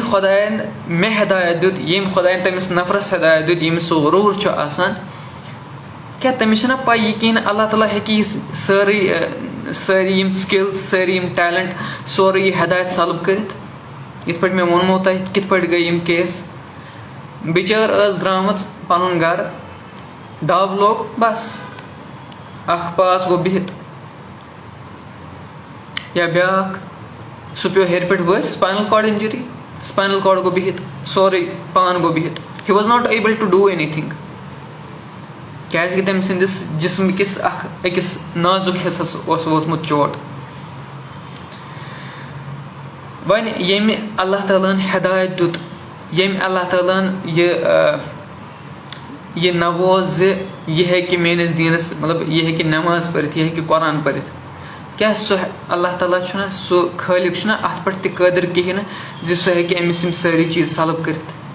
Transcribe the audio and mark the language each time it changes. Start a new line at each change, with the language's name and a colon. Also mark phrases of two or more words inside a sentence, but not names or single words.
Kashmiri: خۄدایَن مےٚ ہدایت دیُت ییٚمہِ خۄدایَن تٔمِس نفرس ہدایت دیُت ییٚمِس سُہ غروٗر چھُ آسان کیاہ تٔمِس چھِنہ پاے یہِ کِہینۍ اللہ تعالیٰ ہیٚکہِ یہِ سٲری یِم سِکِلٕز سٲری یِم ٹیلنٹ سورُے یہِ ہدایت سلب کٔرِتھ یِتھ پٲٹھۍ مےٚ ووٚنمو تۄہہِ کِتھ پٲٹھۍ گٔے یِم کیس بِچٲر ٲس درٛامٕژ پَنُن گرٕ دَب لوٚگ بس اکھ پاس گوٚو بِہِتھ یا بیٛاکھ سُہ پیوٚو ہیٚرِ پٮ۪ٹھ ؤسۍ
English: spinal cord injury spinal cord
Kashmiri: گوٚو بِہِتھ سورُے پان گوٚو بِہِتھ
English: he was not able to do anything
Kashmiri: کیازِ کہِ تٔمۍ سٕنٛدِس جسمہٕ کِس أکِس نازُک حِصس اوس ووتمُت چوٹ وۄنۍ ییٚمہِ اللہ تعالیٰ ہن ہدایت دیُت ییٚمہِ اللہ تعالیٰ ہن یہِ نووز زِ یہِ ہیٚکہِ میٲنِس دیٖنس مطلب یہِ ہیٚکہِ نٮ۪ماز پٔرِتھ یہِ ہیٚکہِ قۄران پٔرِتھ کیاہ سُہ اللہ تعالیٰ چھُنہ سُہ خٲلق چھُنہ اَتھ پٮ۪ٹھ تہِ قٲدِر کِہینۍ نہٕ زِ سُہ ہیٚکہِ أمِس یِم سٲری چیٖز سلب کٔرِتھ